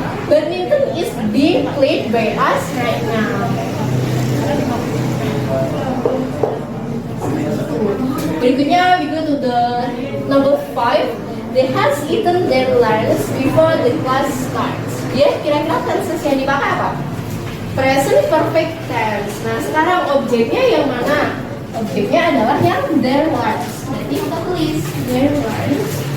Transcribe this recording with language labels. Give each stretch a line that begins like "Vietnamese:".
English: Badminton is being played by us right now. Berikutnya we go to the number 5. They has eaten their lunch before the class starts.
Indonesian: Dia kira-kira tenses yang dipakai apa? Present perfect tense. Nah, sekarang objeknya yang mana? Objeknya adalah yang their lunch. Jadi kita tulis their lunch.